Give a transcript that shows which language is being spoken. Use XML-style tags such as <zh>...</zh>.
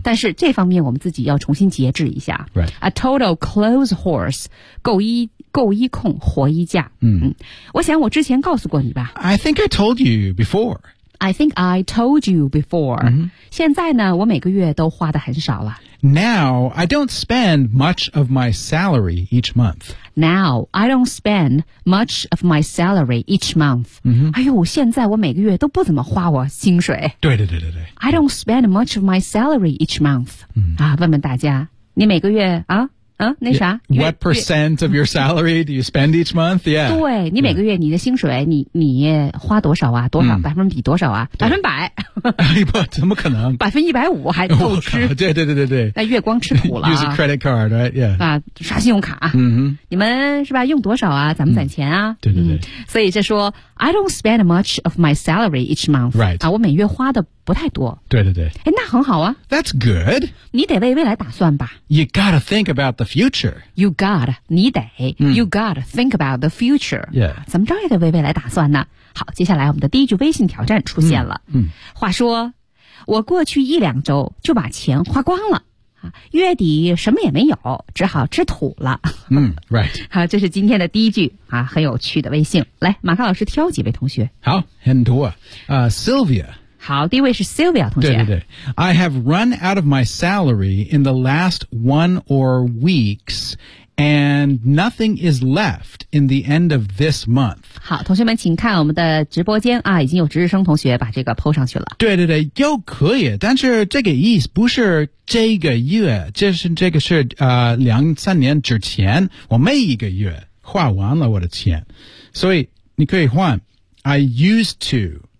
<zh>但是这方面我们自己要重新节制一下、</zh> <en>right. a total clothes horse</en> <zh>购衣控活衣架、嗯、我想我之前告诉过你吧</zh> <en>I think I told you before I think I told you before、嗯、</en> <zh>现在呢我每个月都花的很少了</zh> <en>Now I don't spend much of my salary each month Now I don't spend much of my salary each month、嗯、</en> <zh>哎呦现在我每个月都不怎么花我薪水对对对对对</zh> <en>I don't spend much of my salary each month、嗯、</en> <zh>啊，问问大家你每个月啊那啥</zh> <en>What percent of your salary do you spend each month? Yeah.</en> <zh>对，你每个月你的薪水你花多少啊？多少百分比多少啊？百分百。不，怎么可能？ 100%还透支。对。那月光吃土了。</zh> <en>Use a credit card, right? Yeah.</en> <zh>啊，刷信用卡。嗯哼。你们是吧？用多少啊？咱们攒钱啊。对。所以就说</zh> <en>I don't spend much of my salary each month. Right.</en> <zh>啊，我每月花的不太多。对。哎，那很好啊。</zh> <en>That's good.</en> <zh>你得为未来打算吧。</zh> <en>You gotta think about the future. You gotta,</en> <zh>你得、</zh> <en>You gotta think about the future. Yeah.</en> <zh>怎么着也得为未来打算呢。好，接下来我们的第一句微信挑战出现了。话说，我过去一两周就把钱花光了，月底什么也没有，只好吃土了。</zh> <en>Right.</en> <zh>好，这是今天的第一句啊，很有趣的微信。来，马克老师挑几位同学。好，很多。Sylvia. 好，第一位是 Sylvia 同学。对。</zh> <en>I have run out of my salary in the last one or weeks, and nothing is left in the end of this month.</en> <zh>好，同学们请看我们的直播间啊，已经有值日生同学把这个 po 上去了。对，又可以，但是这个意思不是这个月，这个是两三年之前，我每一个月花完了我的钱，所以你可以换</zh> <en>I used to.</en>